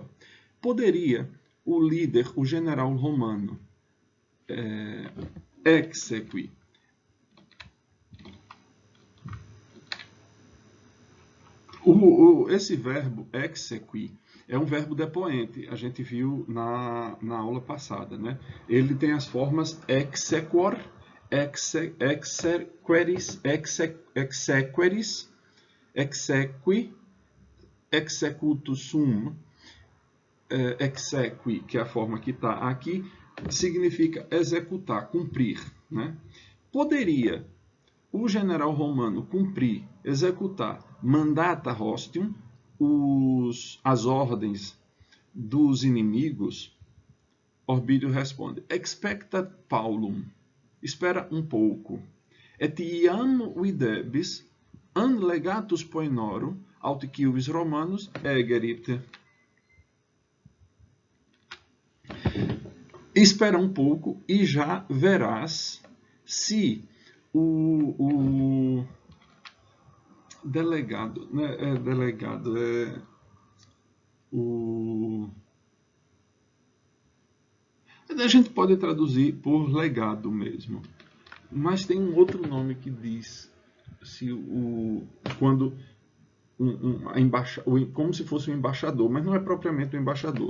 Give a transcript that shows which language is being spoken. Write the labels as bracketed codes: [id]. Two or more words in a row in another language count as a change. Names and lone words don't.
[pt] Poderia o líder, o general romano, exequi. Esse verbo exequi é um verbo depoente, a gente viu na aula passada, né? Ele tem as formas [la] exequor, exequeris, exequeris, exequi, executo sum, exequi, [pt] que é a forma que está aqui, significa executar, cumprir, né? Poderia o general romano cumprir, executar [la] mandata hostium, [pt] as ordens dos inimigos? Orbídio responde, [la] expectat Paulum, [pt] espera um pouco, [la] et iam videbis an legatus poenorum aut civis romanus egerit. [pt] Espera um pouco e já verás se o delegado, né, a gente pode traduzir por legado mesmo, mas tem um outro nome que diz se quando como se fosse um embaixador, mas não é propriamente um embaixador.